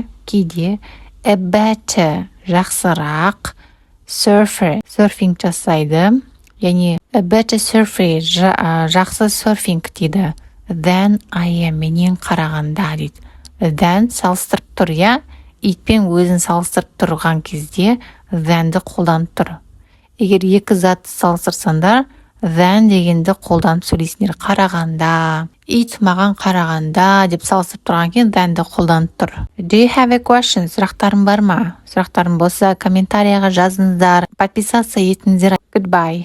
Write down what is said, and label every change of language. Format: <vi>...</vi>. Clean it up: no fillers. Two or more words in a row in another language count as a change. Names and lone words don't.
<en>A better,</en> <kk>жақсырақ. Surfer, серфинг жасайды. Яғни,</kk> <en>a better surfer,</en> <kk>жақсы серфинг дейді.</kk> <en>Than I am,</en> <kk>менен қарағанда дейді. Than салыстырып тұр, иә. Итпен өзін салыстырып тұрған кезде than'ді қолданып тұр. Егер екі затты салыстырсаңдар, Than дегенді қолданып сөйлейсіңдер. Қарағанда, it маған қарағанда деп салыстырып тұрған кейін thanді қолданып тұр.</kk> <en>Do you have a question?</en> <kk>Сұрақтарың бар ма? Сұрақтарың болса, комментарияға жазыңыздар. Подписаться етіңіздер.</kk> <en>Goodbye.</en>